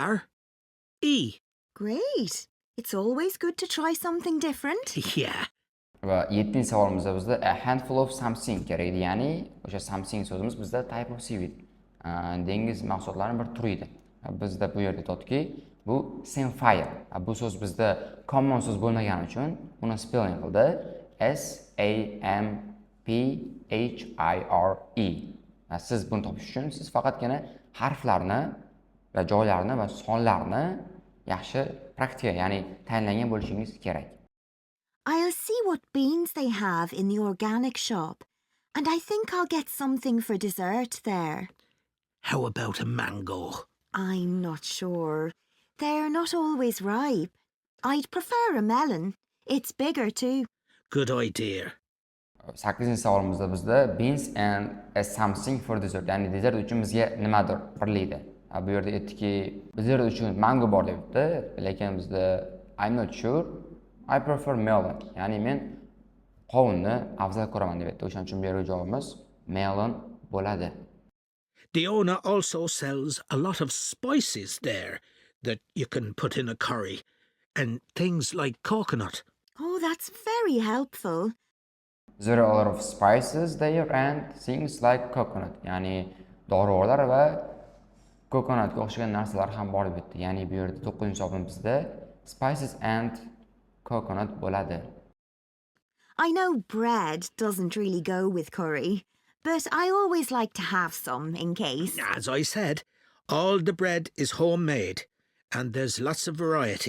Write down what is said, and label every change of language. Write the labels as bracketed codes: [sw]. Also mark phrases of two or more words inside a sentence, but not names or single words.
[en] SAMPHIRE. Great. It's always good to try something different. Yeah. [uz] Va 7-savolimizda bizda [en] a handful of something [uz] kerak edi. Ya'ni o'sha something so'zimiz bizda [en] type of seaweed. [uz] Dengiz mahsulotlarining bir turi edi. Bizda bu yerda aytadiki, bu samphire. Bu so'z bizda common so'z bo'lmagani uchun uni spelling qildi S A M P H I R E. Siz buni topish uchun siz faqatgina harflarni va joylarni va sonlarni yaxshi praktika, ya'ni tayinlagan bo'lishingiz kerak. [en] I'll see what beans they have in the organic shop, and I think I'll get something for dessert there. How about a mango? I'm not sure. They're not always ripe. I'd prefer a melon. It's bigger too. Good idea. [uz] 8-savolimizda bizda [en] beans and a something for dessert, [uz] ya'ni dessert uchun bizga nimadir birlaydi. Bu yerda aytdiki, dessert uchun mango bor debdi, lekin bizda [en] I'm not sure. I prefer melon. [uz] Ya'ni men qovunni afzal ko'raman deb aytdi. O'shaning uchun bu yerga javobimiz melon bo'ladi. [en] The owner also sells a lot of spices there that you can put in a curry, and things like coconut. Oh, that's very helpful. There are a lot of spices there and things like coconut. [uz] Ya'ni dorivorlar va coconutga o'xshagan narsalar ham bor deb aytdi. Ya'ni bu yerda 9-savolim bizda [en] spices and coconut [uz] bo'ladi. [en] I know bread doesn't really go with curry, but I always like to have some in case. As I said, all the bread is homemade, and there's lots of variety.